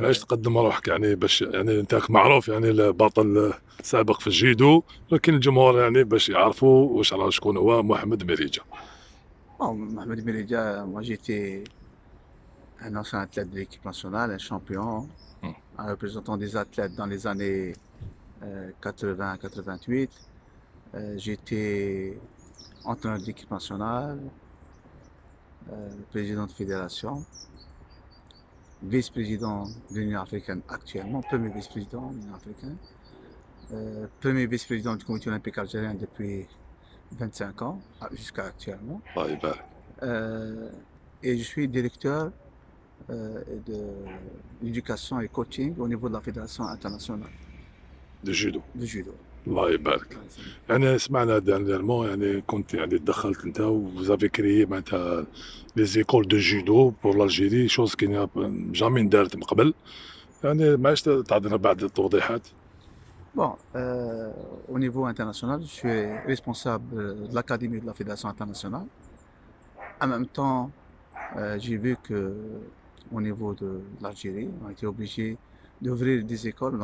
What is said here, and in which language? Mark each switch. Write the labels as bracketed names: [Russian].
[Arabic] معليش تقدم روحك يعني باش يعني انت معروف يعني البطل سابق في الجيدو، لكن الجمهور يعني باش يعرفوا واش راه شكون هو محمد مريجة. [French] Bon, Mohamed Beridja, moi j'étais un ancien athlète de l'équipe nationale, un champion, مم. un représentant des athlètes dans les années 80-88. J'étais entraîneur de l'équipe nationale, président de fédération, vice-président de l'Union africaine actuellement, premier vice-président de l'Union africaine, premier vice-président du comité olympique algérien depuis 25 ans jusqu'à actuellement. [Arabic] الله يبارك. [French] Euh, et je suis directeur de l'éducation et coaching au niveau de la Fédération internationale دو جيدو. de judo. [Arabic] الله يبارك. يعني سمعنا دانييرمون يعني كنت يعني دخلت انت وزافي كريي معناتها [French] لي زيكول دو جيدو بور لالجيري، شوز كي جامي ندارت [Arabic] من قبل. يعني معليش تعطينا بعض التوضيحات. [French] Bon, au niveau international, je suis responsable de l'Académie de la Fédération internationale. En même temps, j'ai vu que au niveau de l'Algérie, on a été obligé d'ouvrir des écoles.